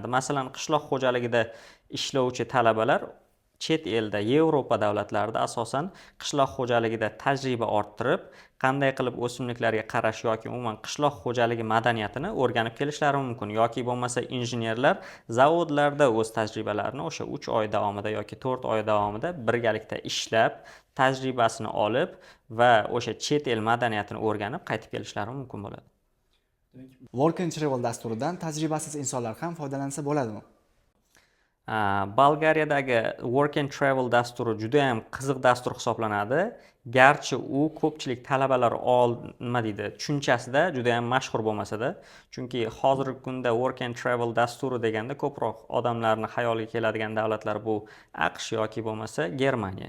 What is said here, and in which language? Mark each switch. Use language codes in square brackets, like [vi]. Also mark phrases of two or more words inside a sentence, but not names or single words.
[uz] Masalan, qishloq xo'jaligida ishlovchi talabalar chet elda, Yevropa davlatlarida asosan qishloq xo'jaligida tajriba orttirib, qanday qilib o'simliklarga qarash yoki umuman qishloq xo'jaligi madaniyatini o'rganib kelishlari mumkin, yoki bo'lmasa injenerlar zavodlarda o'z tajribalarini o'sha 3 oy davomida yoki 4 oy davomida birgalikda ishlab, tajribasini olib va o'sha chet el madaniyatini o'rganib qaytib kelishlari mumkin bo'ladi. Work and Travel dasturidan tajribasiz insonlar ham foydalansa bo'ladimi? Bolgariyadagi Work and Travel dasturi juda ham qiziq dastur hisoblanadi. Garchi u ko'pchilik talabalar tushunchasida juda ham mashhur bo'lmasa-da, chunki hozirgi kunda Work and Travel dasturi deganda ko'proq odamlarning xayoliga keladigan davlatlar bu AQSh yoki bo'lmasa Germaniya.